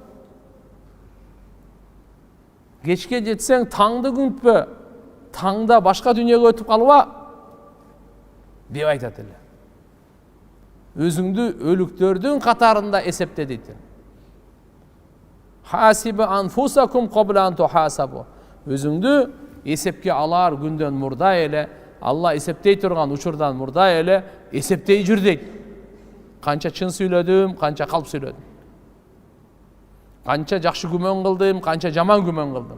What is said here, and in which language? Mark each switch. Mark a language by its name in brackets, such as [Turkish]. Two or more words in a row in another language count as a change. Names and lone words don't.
[Kyrgyz] Кечке жетсең таңды күтпө. Таңда башка дүйнөгө өтүп калба деп айтат эле. Өзүңдү өлүктөрдүн катарында эсепте дейт. [Arabic] حاسبوا أنفسكم قبل أن تحاسبوا. [Kyrgyz] Өзүңдү эсепке алар күндөн мурда эле, Алла эсептей турган учурдан мурда эле эсептей жүр дейт. Канча чын сүйлөдүм, канча калп сүйлөдүм. Канча жакшы күмөн кылдым, канча жаман күмөн кылдым.